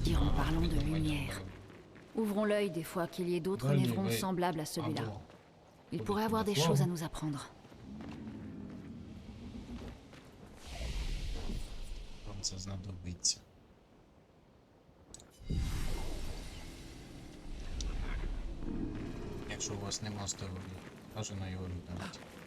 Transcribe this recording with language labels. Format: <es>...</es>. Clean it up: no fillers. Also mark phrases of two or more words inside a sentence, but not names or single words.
<fr>Dire en parlant de</fr> <uk>відновлення</uk> <fr>lumière.</fr> <uk>здоров'я.</uk> <fr>Ouvrons l'œil des fois qu'il y ait d'autres Donnez, névrons oui. semblables à celui-là.</fr> <uk>Або</uk> <fr>Il</fr> <uk>ходите</uk> <fr>pourrait avoir</fr> <uk>на</uk> <fr>des</fr> <uk>флагу.</uk> <fr>choses à nous apprendre.</fr> <uk>Вам це знадобиться. Якщо у вас нема здоров'я, бажано його відновити.</uk>